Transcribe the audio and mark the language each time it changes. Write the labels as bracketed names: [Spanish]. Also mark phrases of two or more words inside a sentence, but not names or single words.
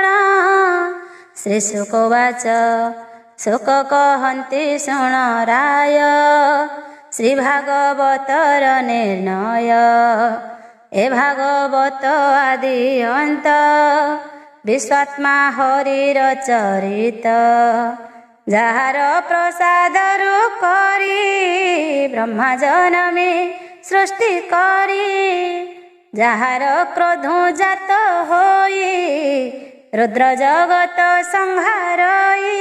[Odia] ଶ୍ରୀ ଶୁକବାଚ ଶୁକ କହନ୍ତି ଶୁଣ ରାୟ ଶ୍ରୀ ଭାଗବତର ନିର୍ଣ୍ଣୟ। ଏ ଭାଗବତ ଆଦି ଅନ୍ତ ବିଶ୍ୱାତ୍ମା ହରିର ଚରିତ। ଯାହାର ପ୍ରସାଦରୁ କରି ବ୍ରହ୍ମା ଜନମି ସୃଷ୍ଟି କରି। ଯାହାର କ୍ରୋଧ ଜାତ ହୋଇ ରୁଦ୍ର ଜଗତ ସଂହାରଇ।